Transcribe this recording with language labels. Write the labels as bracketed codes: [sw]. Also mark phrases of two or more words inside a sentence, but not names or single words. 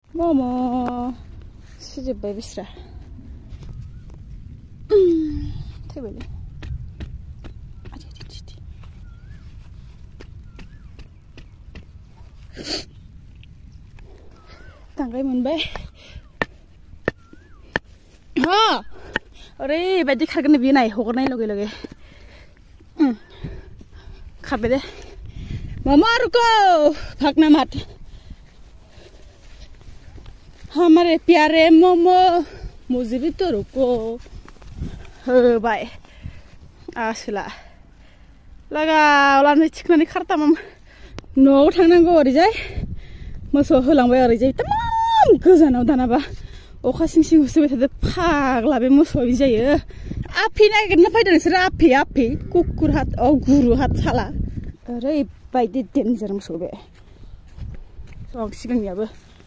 [brx] मम' सुजोब्बाय बिस्रा थैबायलै गांगाय मोनबाय ओरैबायदि खारगोन बियो नाय हगारनाय लगे लगे खारबाय दे [hi] मामा रुको भागना मत हमारे प्यारे मोमो मुझे भी तो रुको [brx] होबाय आसोला लागावलानो थिखोनानै खारताम न'आव थांनांगौ ओरैजाय मोसौ होलांबाय ओरैजाय तमाम गोजानाव दानाबा अखा सिं सिं होसोबाय थादों फाग्ला बे मोसौआ बिदि जायो आफि नागिरना फैदों नोंसोरो आफि कुकुर हात गुरु हात साला ओरैबायदि डेन्जार मोसौ बे सिगांनियाबो